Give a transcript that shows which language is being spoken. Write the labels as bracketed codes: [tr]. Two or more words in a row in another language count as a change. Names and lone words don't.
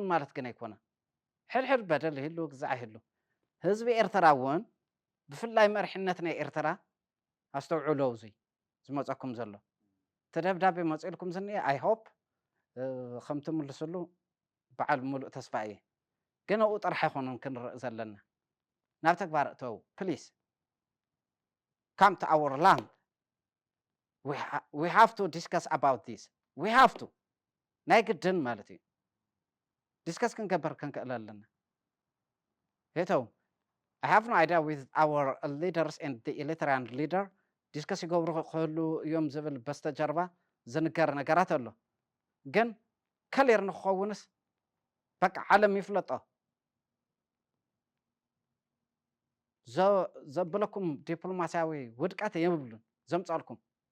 [ti] ማለት ግን ኣይኮነን ሕድሕድ በደል ይህሉ ግዛዕ ይህሉ ህዝቢ ኤርትራ እውን ብፍላይ መሪሕነት ናይ ኤርትራ ኣስተውዕሎ እዚ ዝመፀኩም ዘሎ እቲ ደብዳቤ መፂልኩም ዝኒአ [en] I hope [ti] ከም ትምልስሉ በዓል ሙሉእ ተስፋ እየ ግን ኣብኡ ጥራሕ ኣይኮነን ክንርኢ ዘለና ናብ ተግባር እተው [en] please come to our land we have to discuss about this we have to [ti] ናይ ግድን ማለት እዩ ዲስከስ ክንገበር ክንክእል ኣለና ሄተው [en] I have no idea with our leaders and the Eritrean leader [ti] ዲስከስ ይገብሩ ክህሉ እዮም ዝብል በስተጀርባ ዝንገር ነገራት ኣሎ ግን ከሌር ንክኸውንስ በቃ ዓለም ይፍለጦ ዘበለኩም ዲፕሎማሲያዊ ውድቀት የብሉን ዘምፃልኩም